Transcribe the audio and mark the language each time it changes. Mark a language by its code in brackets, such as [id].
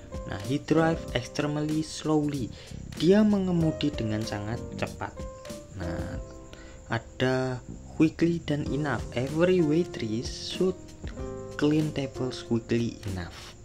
[en] Nah, he drive extremely slowly. [id] Dia mengemudi dengan sangat cepat. Nah, ada quickly dan enough. [en] Every waitress should clean tables quickly enough.